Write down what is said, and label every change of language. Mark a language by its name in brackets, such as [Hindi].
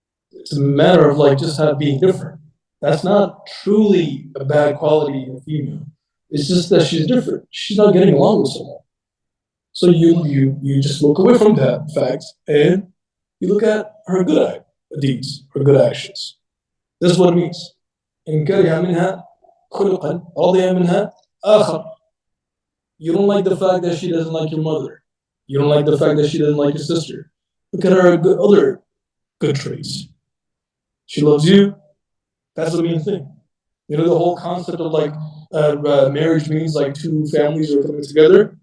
[English] It's a matter of like just being different. That's not truly a bad quality in a female. It's just that she's different. She's not getting along with someone. So you just look away from that fact and you look at her good deeds, her good actions. This is what it means. [Arabic] إن كره منها خلقا رضي منها آخر. [English] You don't like the fact that she doesn't like your mother. You don't like the fact that she doesn't like your sister. Look at her other good traits. She loves you. That's the main thing. You know, the whole concept of like marriage means like two families are coming together.